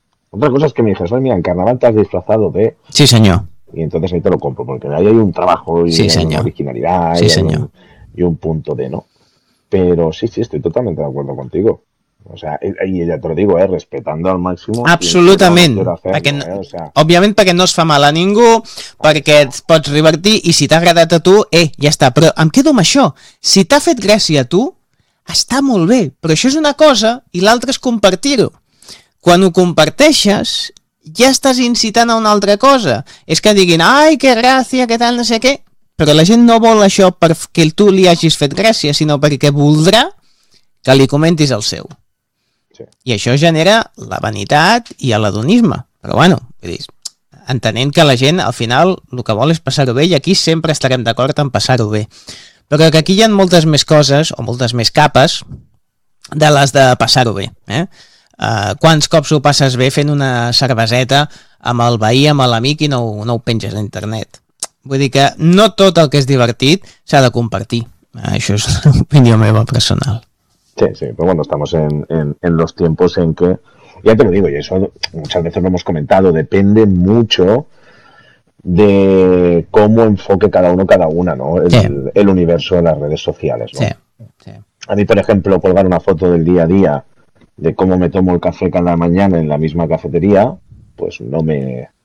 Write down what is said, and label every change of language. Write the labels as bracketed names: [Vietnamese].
[Spanish] Otra cosa es que me dices, ay, mira, en carnaval te has disfrazado de... Sí, señor. Y entonces ahí te lo compro, porque ahí hay un trabajo y sí, hay señor. Una originalidad. Sí, señor. Y un punto de no. Pero sí, sí, estoy totalmente de acuerdo contigo. O sea, y ya te lo digo, respetando al máximo. Absolutamente. [Catalan] Òbviament perquè no es fa mal a ningú, perquè et pots divertir i si t'ha agradat a tu, ja està. Però em quedo amb això. Si t'ha fet gràcia a tu, està molt bé. Però això és una cosa i l'altra és compartir-ho. Quan ho comparteixes, ja estàs incitant a una altra cosa. És que diguin, ai, que gràcia, que tal, no sé què. Però la gent no vol això perquè tu li hagis fet gràcia, sinó perquè voldrà que li comentis el seu. Sí. I això genera la vanitat i l'hedonisme. Però bueno, entenent que la gent al final el que vol és passar-ho bé i aquí sempre estarem d'acord en passar-ho bé. Però que aquí hi ha moltes més coses o moltes més capes de les de passar-ho bé. Quants cops ho passes bé fent una cerveseta amb el veí, amb l'amic i no ho penges a internet? Vull dir que no tot el que és divertit s'ha de compartir. Això és l'opinió meva personal. [Spanish] Sí, sí, pues bueno, estamos en los tiempos en que, ya te lo digo, y eso muchas veces lo hemos comentado, depende mucho de cómo enfoque cada uno, cada una, ¿no? El universo de las redes sociales, ¿no? Sí, sí. A mí, por ejemplo, colgar una foto del día a día de cómo me tomo el café cada mañana en la misma cafetería, pues no me...